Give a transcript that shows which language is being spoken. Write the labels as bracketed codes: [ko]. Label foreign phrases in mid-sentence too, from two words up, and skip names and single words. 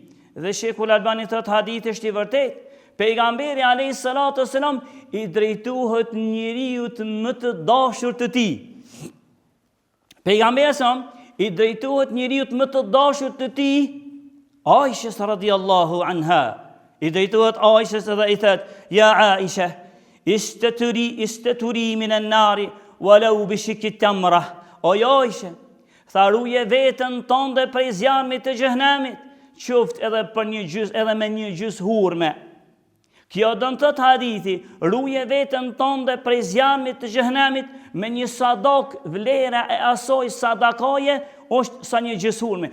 [sq] Dhe Sheikhul Albani thotë hadith është i vërtet. Pejgamberi [ar] alayhis salatu wassalam [sq] i drejtohet njeriu më të dashur të tij. Pejgamberi i drejtohet njeriu më të dashur të tij, Aishës [ar] radhiyallahu anha. [sq] I drejtohet Aishës dhe i thotë: [ar] "Ja Aisha, istaturi min an-nari walau bi shikki tamra." [sq] O Aishë, tha ruje veten tënde prej zjarmit të xhenemit, qoftë edhe me një gjys hurme. Kjo do të thotë hadithi, ruje veten tënde prej zjarmit të xhenemit me një sadak, vlera e asoj sadakaje është sa një gjys hurme.